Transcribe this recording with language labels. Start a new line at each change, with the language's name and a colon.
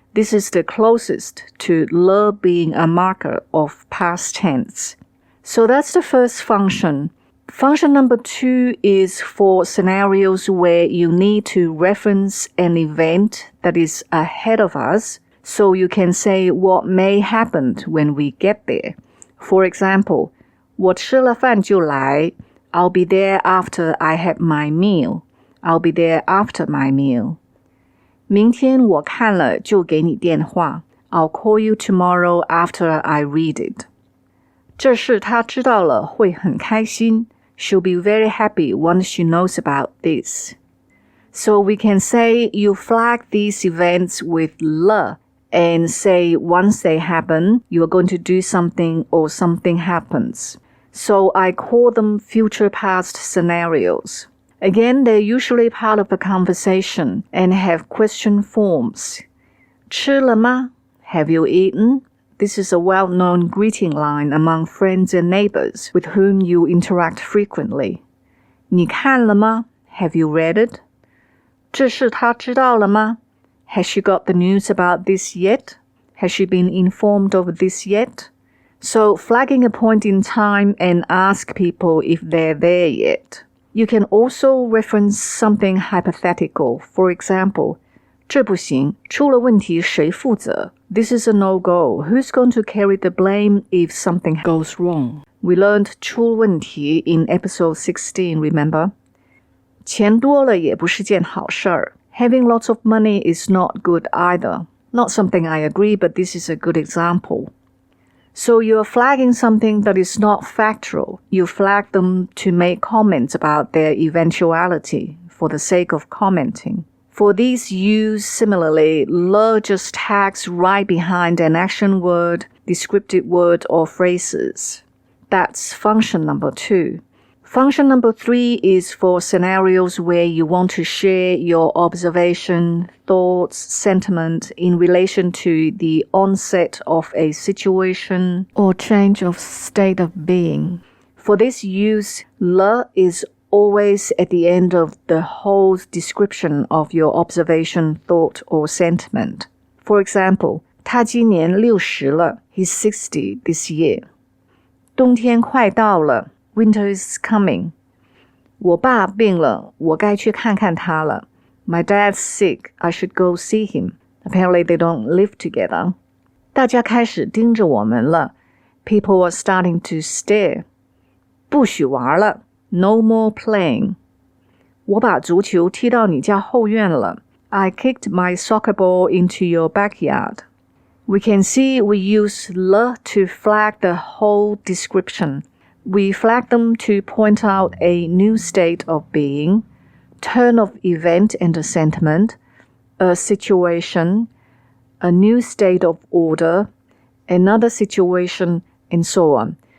English: This is the closest to le being a marker of past tense. So that's the first function. Function number 2 is for scenarios where you need to reference an event that is ahead of us, so you can say what may happen when we get there. For example,
Chinese: 我吃了饭就来.
English: I'll be there after I had my meal. I'll be there after my meal.
Chinese: 明天我看了就给你电话.
English: I'll call you tomorrow after I read it.
Chinese: 这事她知道了会很开心.
English: She'll be very happy once she knows about this. So we can say you flag these events with le and say once they happen, you are going to do something or something happens. So I call them future past scenarios. Again, they're usually part of a conversation and have question forms.
Chinese: 吃了吗?
English: Have you eaten? This is a well-known greeting line among friends and neighbors with whom you interact frequently.
Chinese: 你看了吗?
English: Have you read it?
Chinese: 这事她知道了吗?
English: Has she got the news about this yet? Has she been informed of this yet? So flagging a point in time and ask people if they're there yet. You can also reference something hypothetical. For example,
Chinese: 这不行, 出了问题谁负责?
English: This is a no-go. Who's going to carry the blame if something goes wrong? We learned 出问题 in episode 16, remember?
Chinese: 钱多了也不是件好事儿.
English: Having lots of money is not good either. Not something I agree, but this is a good example. So you're flagging something that is not factual. You flag them to make comments about their eventuality for the sake of commenting. For these used similarly, le just tags right behind an action word, descriptive word, or phrases. That's function number 2. Function number 3 is for scenarios where you want to share your observation, thoughts, sentiment in relation to the onset of a situation or change of state of being. For this use, 了 is always at the end of the whole description of your observation, thought, or sentiment. For example,
Chinese: 他今年60了
English: He's 60 this year.
Chinese: 冬天快到了
English: Winter is coming.
Chinese: 我爸病了，我该去看看他了。
English: My dad's sick. I should go see him. Apparently they don't live together.
Chinese: 大家开始盯着我们了。
English: People are starting to stare.
Chinese: 不许玩了。
English: No more playing.
Chinese: 我把足球踢到你家后院了。
English: I kicked my soccer ball into your backyard. We can see we use 了 to flag the whole description. We flag them to point out a new state of being, turn of event and a sentiment, a situation, a new state of order, another situation, and so on.